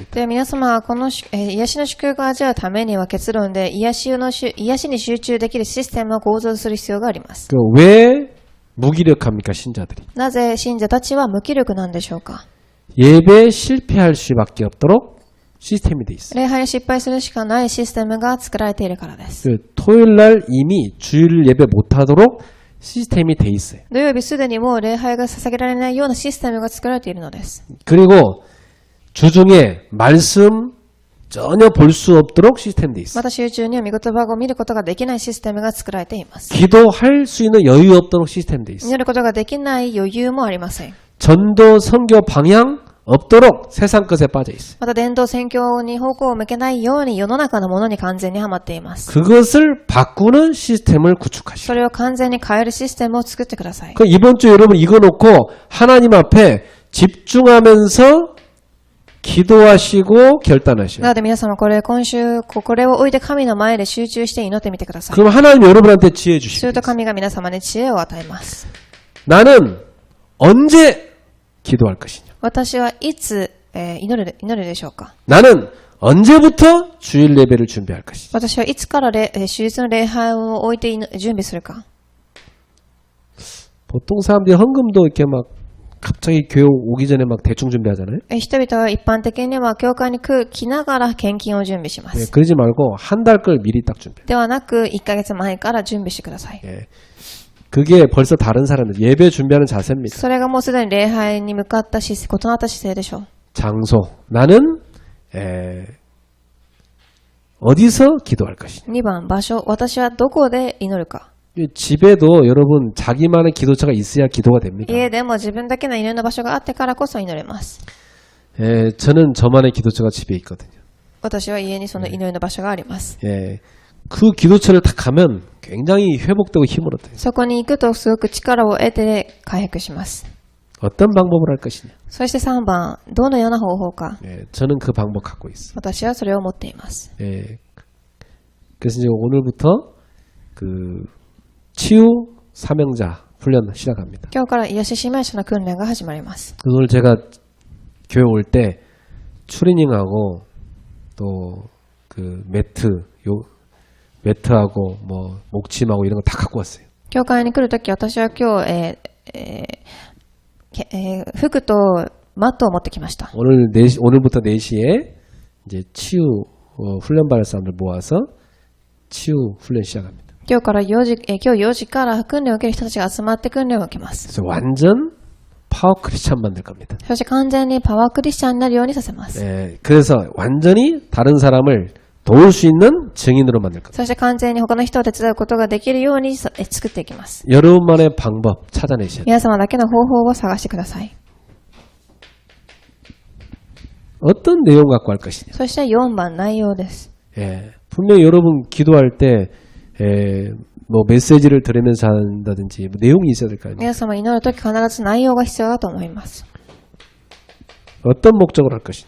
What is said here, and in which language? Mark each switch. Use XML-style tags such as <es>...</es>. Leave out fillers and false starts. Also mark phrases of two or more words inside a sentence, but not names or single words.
<ja>で、皆様はこの癒しの祝福を味わうためには結論で癒しに集中できるシステムを構造する必要があります。</ja> <ko>왜 무기력합니까, 신자들이?</ko> <ja>なぜ信者たちは無気力なんでしょうか。</ja> <ko>예배에 실패할 수밖에 없도록 시스템이 돼 있어요.</ko> <ja>礼拝に失敗するしかないシステムが作られているからです。</ja> <ko>토요일 날 이미 주일 예배 못하도록 시스템이 돼 있어요.</ko> <ja>土曜日すでにもう礼拝が捧げられないようなシステムが作られているのです。</ja> <ko>그리고 주중에 말씀 전혀 볼 수 없도록 시스템 돼 있어요.</ko> <ja>また集中には御言葉を見ることができないシステムが作られています。</ja> <ko>기도할 수 있는 여유 없도록 시스템 돼 있어요.</ko> <ja>祈ることができない余裕もありません。</ja> <ko>전도 선교 방향 없도록 세상 것에 빠져 있어요.</ko> <ja>また伝道宣教に方向を向けないように世の中のものに完全にはまっています。</ja> <ko>그것을 바꾸는 시스템을 구축하시고.</ko> <ja>それを完全に変えるシステムを作ってください。</ja> <ko>그 이번 주 여러분 이거 놓고 하나님 앞에 집중하면서 기도하시고 결단하셔요.</ko> <ja>なので皆様今週これを置いて神の前で集中して祈ってみてください。</ja> <ko>그럼 하나님 여러분한테 지혜</ko> <ja>する</ja> <ko>주십니다.</ko> <ja>と神が皆様に知恵を与えます。</ja> <ko>나는 언제 기도할 것이냐?</ko> <ja>私はいつ、祈るでしょうか。</ja> <ko>나는 언제부터 주일 예배를 준비할 것이냐?</ko> <ja>私はいつから主日の礼拝を置いて準備するか。</ja> <ko>보통 사람들이 헌금도 이렇게 막 갑자기 교회 오기 전에 막 대충 준비하잖아요.</ko> <ja>人々は一般的には教会に来ながら献金を準備しま</ja> <ko>네,</ko> <ja>す。</ja> <ko>그러지 말고 한 달 걸 미리 딱 준비해.</ko> <ja>ではなく1ヶ月前から準備してください。</ja> <ko>예. 그게 벌써 다른 사람들 예배 준비하는 자세입니다.</ko> <ja>それがもうすでに礼拝に向かった異なった姿勢でしょう。</ja> <ko>장소. 나는 어디서 기도할 것이냐.</ko> <ja>2 番、場所。私はどこで祈るか。</ja> <ko>집에도 여러분 자기만의 기도처가 있어야 기도가 됩니다.</ko> <ja>家でも自分だけの祈りの場所があってからこそ祈れます。</ja> <ko>저는 저만의 기도처가 집에 있거든요.</ko> <ja>私は家にその祈りの場所があります。</ja> <ko>예. 그 기도처를 딱 가면 굉장히 회복되고 힘을 얻어요.</ko> <ja>そこに行くとすごく力を得て回復します。</ja> <ko>어떤 방법을 할 것이냐.</ko> <ja>そして3番、どのような方法か。</ja> <ko>예. 저는 그 방법 갖고 있어요.</ko> <ja>私はそれを持っています。</ja> <ko>예. 그래서 이제 오늘부터 그 치유 사명자 훈련 시작합니다.</ko> <ja>今日から癒し使命者の訓練が始まります。</ja> <ko>오늘 제가 교회 올 때 추리닝하고 또 그 매트하고 뭐 목침하고 이런 거 다 갖고 왔어요.</ko> <ja>教会に来るとき私は今日、服とマットを持ってきました。</ja> <ko>오늘부터 4시에 이제 치유 훈련 받을 사람들 모아서 치유 훈련 시작합니다.</ko> <ja>今日4時から訓練を受ける人たちが集まって訓練を受けます。</ja> <ko>그래서 완전 파워 크리스찬 만들 겁니다.</ko> <ja>そして完全にパワークリスチャンになるようにさせます。</ja> <ko>예, 그래서 완전히 다른 사람을 도울 수 있는 증인으로 만들 겁니다.</ko> <ja>そして完全に他の人を手伝うことができるように作っていきます。</ja> <ko>여러분만의 방법 찾아내셔야 돼요.</ko> <ja>皆様だけの方法を探してください。</ja> <ko>어떤 내용 갖고 할 것이냐.</ko> <ja>そして4番、内容です。</ja> <ko>예, 분명히 여러분 기도할 때 뭐 메시지를 들으면서 한다든지 뭐 내용이 있어야 될 거 아니에요.</ko> <ja>皆様祈るとき必ず内容が必要だと思います。</ja> <ko>어떤 목적으로 할 것이냐.</ko>